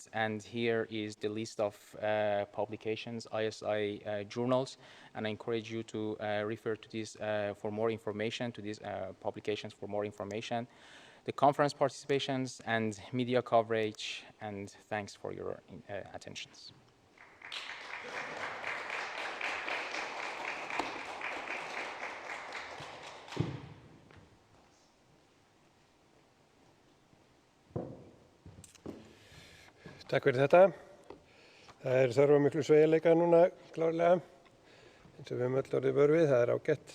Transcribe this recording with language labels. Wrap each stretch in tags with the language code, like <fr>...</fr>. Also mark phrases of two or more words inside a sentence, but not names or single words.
<en>And here is the list of publications, ISI journals, and I encourage you to refer to these for more information, to these publications for more information. The conference participations and media coverage, and thanks for your attentions.</en> <is>Takk fyrir þetta. Það þörf á miklu sveigjanleika núna klárlega, eins og við höfum öll orðið vör við, það ágætt.</is>